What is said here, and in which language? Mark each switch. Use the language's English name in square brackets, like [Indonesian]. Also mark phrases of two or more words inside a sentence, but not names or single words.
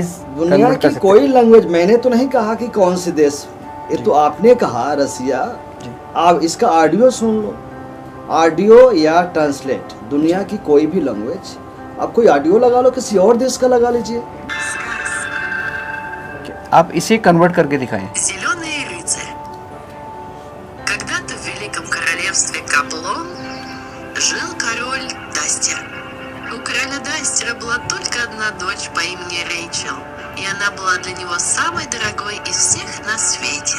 [Hindi] दुनिया की कोई लैंग्वेज, मैंने तो नहीं कहा कि कौन से देश, ये तो आपने कहा रसिया। आप इसका ऑडियो सुन लो, ऑडियो या ट्रांसलेट, दुनिया की कोई भी लैंग्वेज। आप कोई ऑडियो लगा लो, किसी और देश का लगा लीजिए। आप इसे कन्वर्ट करके दिखाएं। [Russian] Зеленый рыцарь. Когда-то в великом королевстве Каплон жил король Дастер. У короля Дастера была только одна дочь по имени Рэйчел, и она была для него самой дорогой из всех на свете.